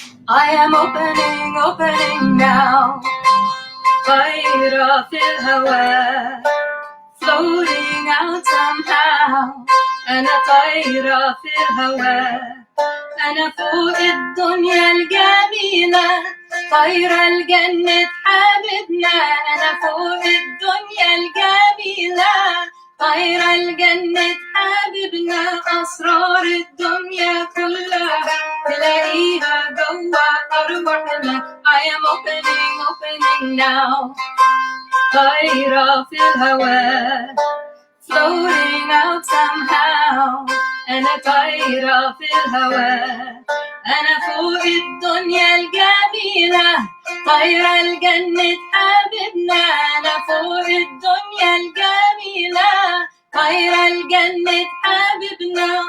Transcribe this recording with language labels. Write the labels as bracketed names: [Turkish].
[English] I am opening now, [Arabic] طايرة في الهواء, [English] floating out somehow. [Arabic] أنا طايرة في الهواء, أنا فوق الدنيا الجميلة, طايرة لجنة حبيبنا. أنا فوق الدنيا الجميلة, طايرة لجنة حبيبنا. أسرار الدنيا كلها تلاقيها جوا أرواحنا. [English] I am opening now, [Arabic] طايرة في الهواء, [English] floating out somehow. [Arabic] أنا طايرة في الهواء, أنا فوق الدنيا الجميلة, طايرة لجنة حبيبنا. أنا فوق الدنيا الجميلة, طايرة لجنة حبيبنا.